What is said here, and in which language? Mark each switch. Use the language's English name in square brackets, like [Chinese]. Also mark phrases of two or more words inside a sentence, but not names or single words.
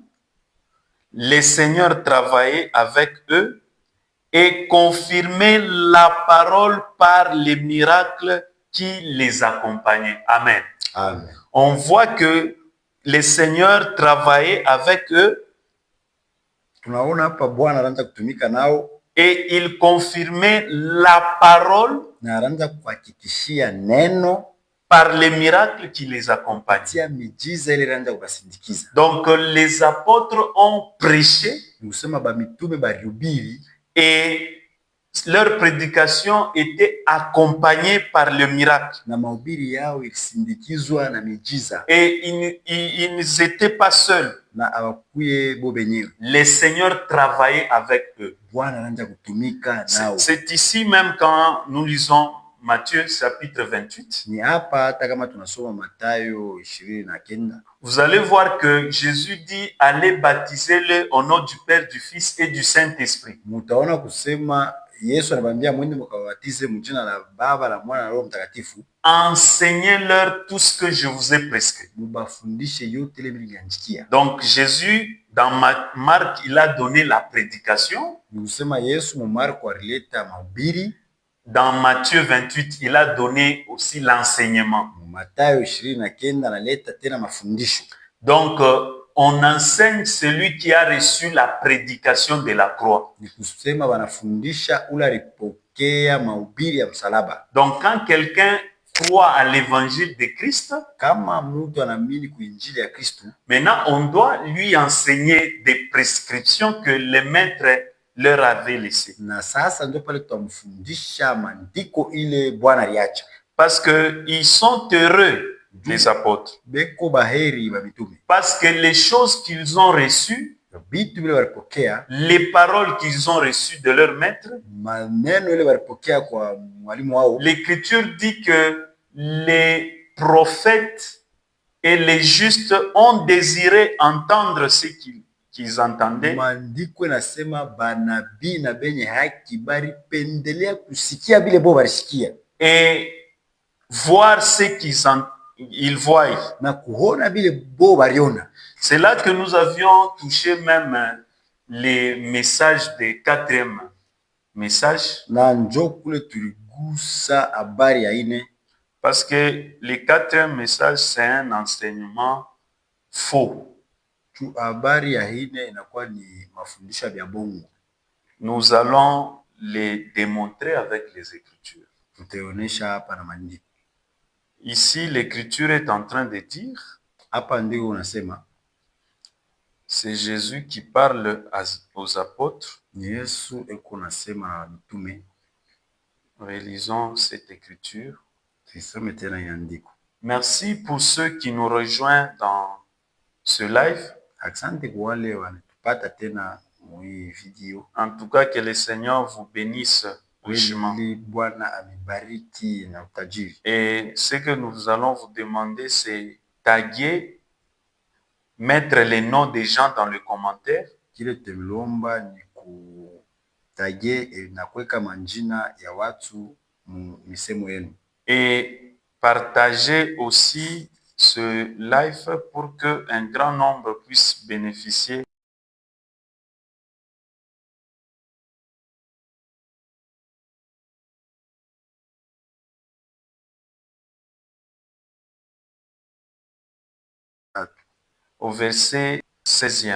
[French] Le Seigneur travaillait avec eux et confirmait la parole par les miracles qui les accompagnaient. Amen. Amen. On voit que le Seigneur travaillait avec eux [Swahili] Tunaona hapa Bwana anaanza kutumika nao [French] et il confirmait la parole [Swahili] na anaanza kuhakikishia neno [French] par les miracles qui les accompagnaient. [Swahili] tia miujiza ile anaanza kuwasindikiza. [French] Donc les apôtres ont prêché [Swahili] Ni kusema ba mitume barihubiri [French] et leur prédication était accompagnée par le miracle. [Swahili] na mahubiri yao ilisindikizwa na miujiza, [French] Et ils n'étaient pas seuls. [Swahili] na abakuye bo benyewe. [French] Le Seigneur travaillait avec eux. [Swahili] Bwana anaanza kutumika nao. [French] C'est ici même quand nous lisons Matthieu chapitre 28. [Swahili] Ni hapa hata kama tunasoma Mathayo 29, [French] Vous allez voir que Jésus dit, allez baptiser-les au nom du Père, du Fils et du Saint-Esprit. [Swahili] mutaona kusema Yesu anabambia mwende mkawabatize mjina la Baba, la Mwana na Roho Mtakatifu. [French] Enseignez-leur tout ce que je vous ai prescrit. [Swahili] Mubafundishe yote ile niliandikia. [French] Donc Jésus, dans Marc, il a donné la prédication. [Swahili] Nikusema Yesu mu Marko alileta mahubiri. [French] Dans Matthieu 28, il a donné aussi l'enseignement. [Swahili] Mathayo 29 analeta tena mafundisho. [French] Donc on enseigne celui qui a reçu la prédication de la croix. [Swahili] Nikusema wanafundisha ule alipokea mahubiri ya msalaba. [French] Donc quand quelqu'un croit à l'évangile de Christ, [Swahili] kama mtu anaamini kuinjili ya Kristo, [French] maintenant on doit lui enseigner des prescriptions que les maîtres leur avaient laissées. [Swahili] Na sasa ndio pale tutamfundisha maandiko ile Bwana aliacha. [French] Parce que ils sont heureux, les apôtres. [Swahili] Beko baheri ba mitume. [French] Parce que les choses qu'ils ont reçues, [Swahili] vitu vile walipokea, [French] les paroles qu'ils ont reçues de leur maître, [Swahili] maneno ile walipokea kwa mwalimu wao. [French] L'Écriture dit que les prophètes et les justes ont désiré entendre ce qu'ils entendaient. [Swahili] Maandiko inasema banabii na benye haki balipendelea kusikia vile bo walisikia. [French] Et voir ce qu'ils voient. [Swahili] Na kuona vile bo waliona. [French] C'est là que nous avions touché même les messages des 4e messages. [Swahili] Na njo kule tuligusa habari ya ine. [French] Parce que le 4e message, c'est un enseignement faux. [Swahili] Habari ya ine inakuwa ni mafundisho ya bongo. [French] Nous allons les démontrer avec les Écritures. [Swahili] Tutaonesha hapa na maandiko. [French] Ici, l'Écriture est en train de dire, [Swahili] hapa ndio unasema, [French] c'est Jésus qui parle aux apôtres. [Swahili] Yesu eko nasema na mitume. [French] Relisons cette Écriture. [Swahili] Tusome tena iandiko. [French] Merci pour ceux qui nous rejoignent dans ce live. [Swahili] Asante kwa wale wanatupata tena mwi video. [French] En tout cas, que le Seigneur vous bénisse richement. [Swahili] Bwana amebariki na utajiri. [French] Et ce que nous allons vous demander, c'est taguer, mettre les noms des gens dans le commentaire. [Swahili] Kile tumelomba ni kutage na kuweka manjina ya watu misemo yenu. [French] Et partager aussi ce live pour que un grand nombre puisse bénéficier. Au verset 16e.